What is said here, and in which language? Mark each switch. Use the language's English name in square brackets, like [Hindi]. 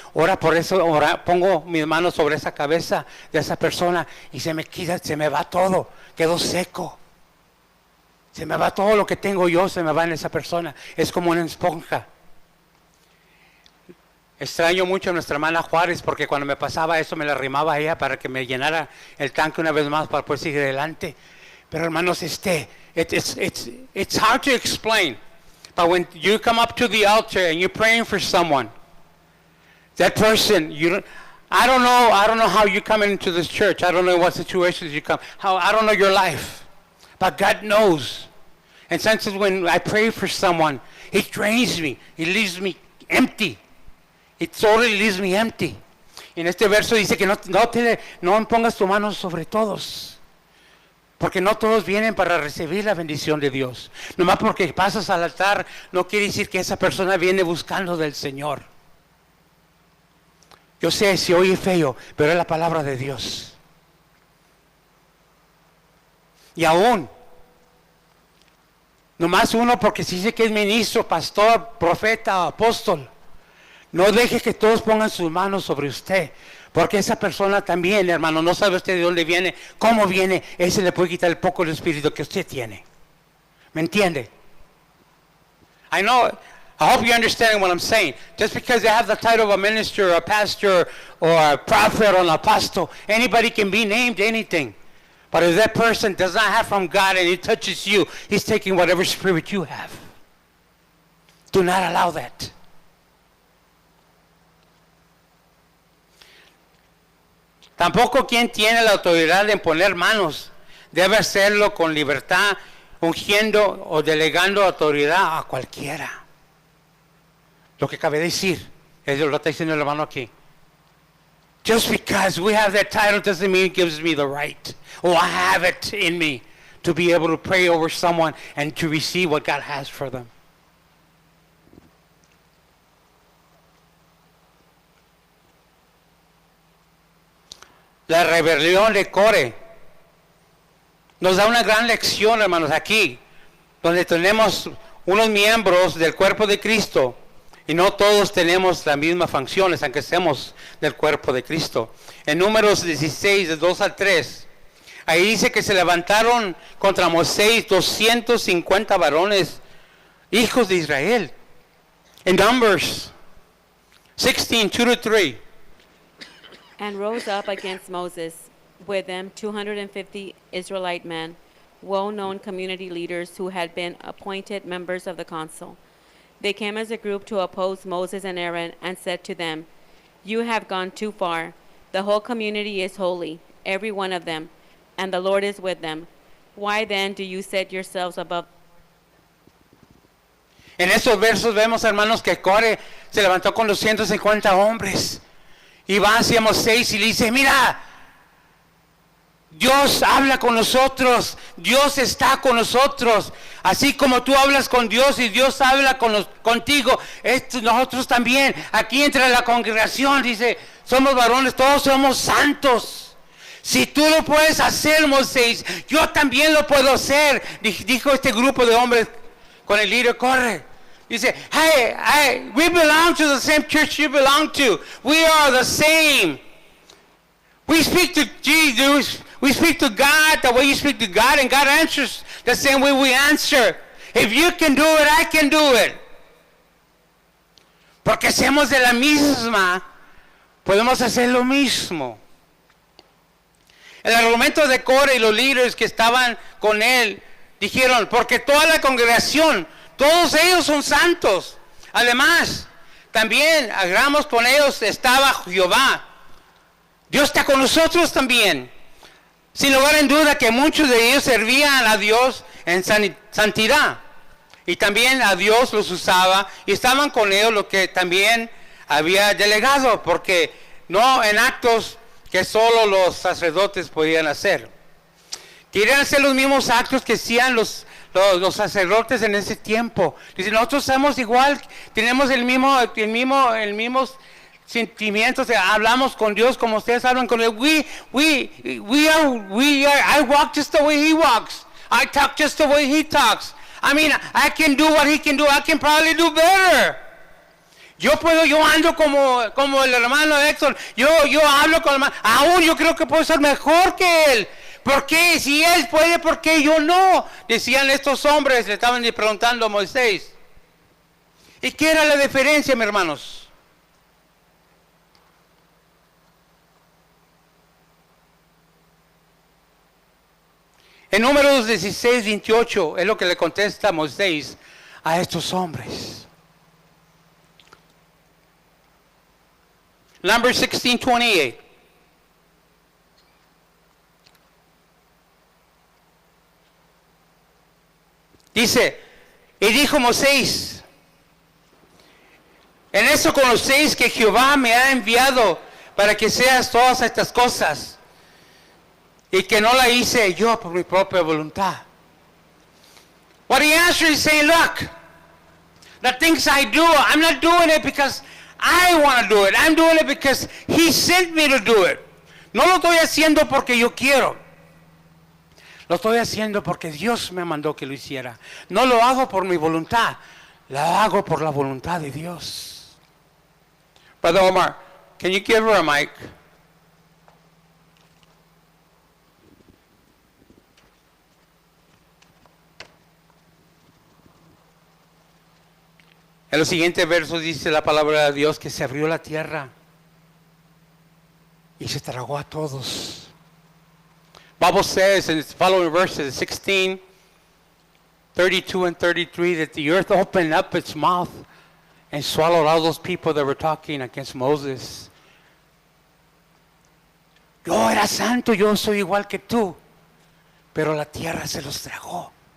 [Spanish] Ora por eso, pongo mis manos sobre esa cabeza de esa persona y se me va todo, quedo seco. Se me va todo lo que tengo yo, se me va en esa persona. Es como una esponja. Extraño mucho a nuestra hermana Juárez, porque cuando me pasaba eso me la arrimaba a ella para que me llenara el tanque una vez más para poder seguir adelante. Pero hermanos, [English] it's hard to explain. But when you come up to the altar and you're praying for someone, that person, I don't know how you come into this church. I don't know what situations you come. I don't know your life. But God knows. And sometimes when I pray for someone, it drains me. It leaves me empty. It totally leaves me empty. [Spanish] En este verso dice que no pongas tu mano sobre todos. Porque no todos vienen para recibir la bendición de Dios. Nomás porque pasas al altar, no quiere decir que esa persona viene buscando del Señor. Yo sé, si oye feo, pero es la palabra de Dios. Y aún, nomás uno porque se dice que es ministro, pastor, profeta, apóstol. No deje que todos pongan sus manos sobre usted. Porque esa persona también, hermano, no sabe usted de dónde viene, cómo viene. Ese le puede quitar el poco del espíritu que usted tiene. ¿Me entiende? [English] I hope you're understanding what I'm saying. Just because they have the title of a minister, or a pastor, or a prophet, or an apostle, anybody can be named anything. But if that person does not have from God and he touches you, he's taking whatever spirit you have. Do not allow that. [Spanish] Tampoco quien tiene la autoridad de poner manos debe hacerlo con libertad, ungiendo o delegando autoridad a cualquiera. Lo que cabe decir, eso lo está diciendo el hermano aquí. [English] Just because we have that title doesn't mean it gives me the right, or I have it in me to be able to pray over someone and to receive what God has for them. [Spanish] La rebelión de Core nos da una gran lección, hermanos, aquí, donde tenemos unos miembros del cuerpo de Cristo y no todos tenemos las mismas funciones, aunque seamos del cuerpo de Cristo. En Números 16, de 2 al 3, ahí dice que se levantaron contra Moisés 250 varones, hijos de Israel. [English] En Numbers 16, 2 to 3. And rose up against Moses with them 250 Israelite men, well-known community leaders who had been appointed members of the council. They came as a group to oppose Moses and Aaron and said to them, "You have gone too far. The whole community is holy, every one of them, and the Lord is with them. Why then do you set yourselves above?" [Spanish] En esos versos vemos, hermanos, que Core se levantó con 250 hombres y va hacia Moisés y le dice, mira, Dios habla con nosotros, Dios está con nosotros, así como tú hablas con Dios y Dios habla contigo, nosotros también, aquí entre la congregación, dice, somos varones, todos somos santos. Si tú lo puedes hacer, Moisés, yo también lo puedo hacer, dijo este grupo de hombres con el líder Core. [English] Dice, hey, we belong to the same church you belong to. We are the same. We speak to Jesus. We speak to God the way you speak to God, and God answers the same way we answer. If you can do it, I can do it. [Spanish] Porque somos de la misma, podemos hacer lo mismo. El argumento de Core y los líderes que estaban con él dijeron, porque toda la congregación, todos ellos son santos. Además, también hagamos con ellos estaba Jehová. Dios está con nosotros también. Sin lugar en duda que muchos de ellos servían a Dios en santidad. Y también a Dios los usaba y estaban con ellos lo que también había delegado. Porque no en actos que solo los sacerdotes podían hacer. Querían hacer los mismos actos que hacían los sacerdotes en ese tiempo. Dicen, nosotros somos igual, tenemos el mismo sentimientos, hablamos con Dios como ustedes hablan con Él. [English] I walk just the way He walks. I talk just the way He talks. I mean, I can do what He can do. I can probably do better. [Spanish] Yo ando como el hermano Héctor. Yo hablo con el hermano. Aún yo creo que puedo ser mejor que él. ¿Por qué? Si él puede, ¿por qué yo no? Decían estos hombres, le estaban preguntando a Moisés. ¿Y qué era la diferencia, mis hermanos? En Números 16, 28 es lo que le contesta Moisés a estos hombres. [English] Numbers 16, 28. [Spanish] Dice, y dijo Moisés, en eso conocéis que Jehová me ha enviado para que seas todas estas cosas, y que no la hice yo por mi propia voluntad. [English] What he answered is saying, look, the things I do, I'm not doing it because I want to do it. I'm doing it because He sent me to do it. [Spanish] No lo estoy haciendo porque yo quiero. Lo estoy haciendo porque Dios me mandó que lo hiciera. No lo hago por mi voluntad, lo hago por la voluntad de Dios. [English] Brother Omar, can you give her a mic? [Spanish] En los siguientes versos dice la palabra de Dios que se abrió la tierra y se tragó a todos. [English] Bible says in the following verses 16, 32 and 33 that the earth opened up its mouth and swallowed all those people that were talking against Moses. [Spanish] Yo era santo, yo soy igual que tú, pero la tierra se los tragó.